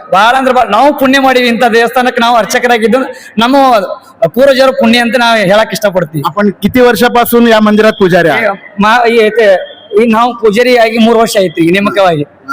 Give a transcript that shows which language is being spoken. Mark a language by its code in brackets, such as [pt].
[kn] ಬಹಳ ಅಂದ್ರೆ ನಾವು ಪುಣ್ಯ ಮಾಡಿವಿ ಇಂಥ ದೇವಸ್ಥಾನಕ್ಕೆ ನಾವು ಅರ್ಚಕರಾಗಿದ್ದು. ನಮ್ಮ ಪೂರ್ವಜರ ಪುಣ್ಯ ಅಂತ ನಾವು ಹೇಳಕ್ ಇಷ್ಟಪಡ್ತೀವಿ. [mr] आपण किती वर्षापासून या मंदिरात पुजारी आहात? [kn] ಈಗ ನಾವು ಪೂಜಾರಿ ಆಗಿ 3 ವರ್ಷ ಆಯ್ತು ಈಗ ನೇಮಕವಾಗಿ.